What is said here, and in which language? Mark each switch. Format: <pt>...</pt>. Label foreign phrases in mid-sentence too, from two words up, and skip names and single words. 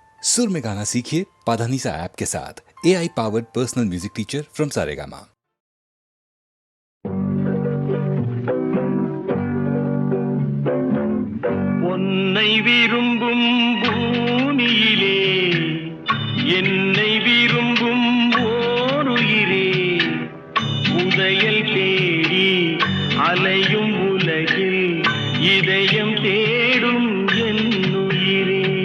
<hi>सुर में गाना सीखिए पाधानीसा ऐप के साथ।</hi> <en>AI powered personal music teacher from</en> <hi>सारेगामा।</hi> <ta>உன்னை விரும்பும் பூமியிலே என்னை விரும்பும் ஓருயிரே, உதயல் தேடி அலையும் உலகில் இதயம் தேடும் என்னுயிரே.</ta>